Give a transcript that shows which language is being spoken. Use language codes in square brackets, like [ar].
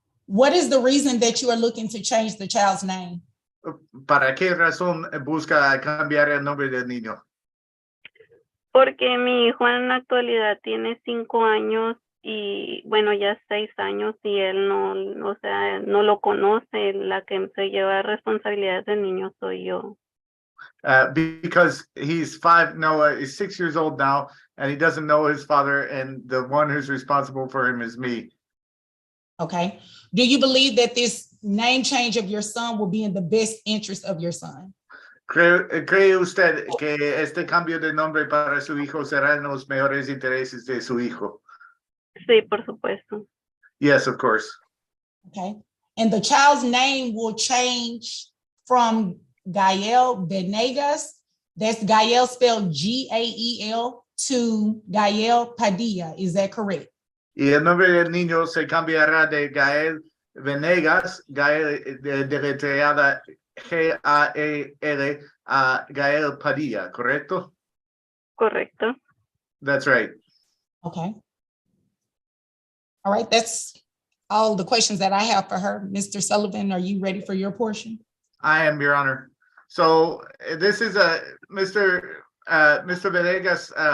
[en] What is the reason that you are looking to change the child's name? [es] ¿Para qué razón busca cambiar el nombre del niño? Porque mi hijo en la actualidad tiene 5 años y bueno, ya 6 años y él no lo conoce. La que se lleva responsabilidades del niño soy yo. [en] Because he's 6 years old now, and he doesn't know his father, and the one who's responsible for him is me. Okay. Do you believe that this name change of your son will be in the best interest of your son? [es] ¿Cree usted que este cambio de nombre para su hijo será en los mejores intereses de su hijo? Sí, por supuesto. [en] Yes, of course. Okay. And the child's name will change from Gael Venegas, that's Gael spelled Gael, to Gael Padilla. Is that correct? [es] Y el nombre del niño se cambiará de Gael Venegas, Gael deletreada Gael a Gael Padilla, ¿correcto? Correcto. [en] That's right. Okay. All right, that's all the questions that I have for her. Mr. Sullivan, are you ready for your portion? I am, Your Honor. So this is Mr. Venegas.